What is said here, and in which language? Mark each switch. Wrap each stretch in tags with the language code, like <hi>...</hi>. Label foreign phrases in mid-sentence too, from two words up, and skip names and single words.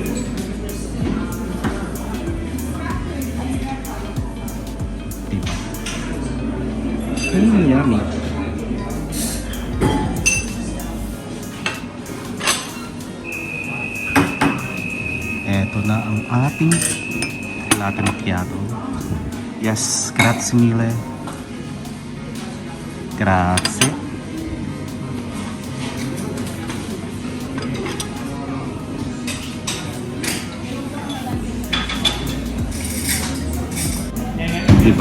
<tl>Yummy. Eto na ang ating</tl> <it>latte macchiato. Yes, grazie mille. Grazie.</it> <tl>Diba?</tl>